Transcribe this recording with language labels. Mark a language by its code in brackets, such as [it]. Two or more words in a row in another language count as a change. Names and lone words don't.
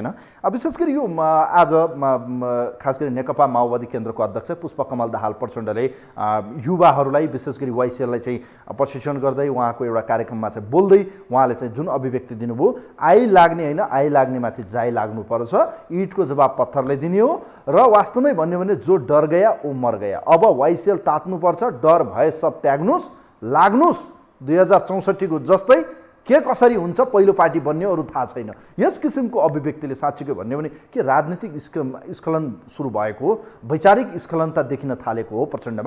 [ne] विशेष गरी यो आज खास गरी नेकपा माओवादी केन्द्रको अध्यक्ष पुष्पकमल दाहाल प्रचण्डले युवाहरूलाई विशेष गरी वाइसिएललाई चाहिँ प्रशिक्षण गर्दै उहाँको एउटा कार्यक्रममा चाहिँ बोल्दै उहाँले चाहिँ जुन अभिव्यक्ति दिनुभयो, आइ लाग्ने होइन आइ लाग्नेमाथि जाई लाग्नुपर्छ, इँटको जवाब पत्थरले दिने हो र वास्तवमै भन्यो भने [hi] जो डर गया ओ मर गया। [ne] अब वाइसिएल तात्नुपर्छ, डर भए सब त्याग्नुहोस्, लाग्नुहोस् 2064 को जस्तै के कसरी हुन्छ, पहिलो पार्टी बन्ने अरू थाहा छैन। यस किसिमको अभिव्यक्तिले साँच्चीकै भन्यो भने के राजनीतिक स्खलन सुरु भएको हो, वैचारिक स्खलनता देखिन थालेको हो प्रचण्डमा।